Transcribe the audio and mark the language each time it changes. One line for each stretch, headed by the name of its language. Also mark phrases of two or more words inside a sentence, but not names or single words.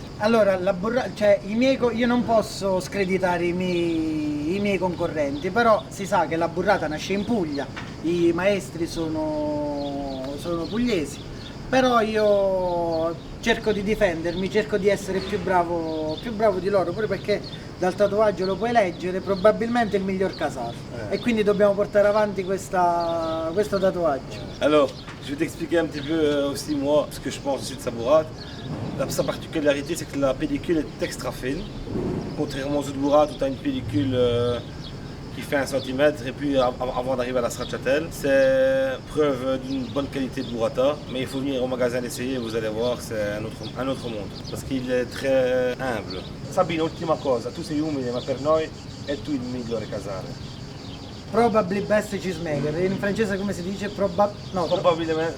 Italian: Allora, io non posso screditare i miei concorrenti, però si sa che la burrata nasce in Puglia, i maestri sono pugliesi, però io cerco di difendermi, cerco di essere più bravo di loro, pure perché dal tatuaggio lo puoi leggere, probabilmente il miglior casar. E quindi dobbiamo portare avanti questo tatuaggio.
French: Alors, je vais t'expliquer un petit peu aussi moi ce que je pense aussi de sa burrate. Sa particularité, c'est que la pellicule est extra fine, contrairement aux autres burrates où tu as une pellicule qui fait 1 cm et puis avant d'arriver à la stracciatelle. C'est preuve d'une bonne qualité de burrata, mais il faut venir au magasin l'essayer et vous allez voir, c'est un autre monde, parce qu'il est très humble.
Italian: Sabino, ultima cosa, tu sei umile, ma per noi è tu il migliore casare.
English: Probably best cheesemaker,
Italian: in francese come si dice? Probablement.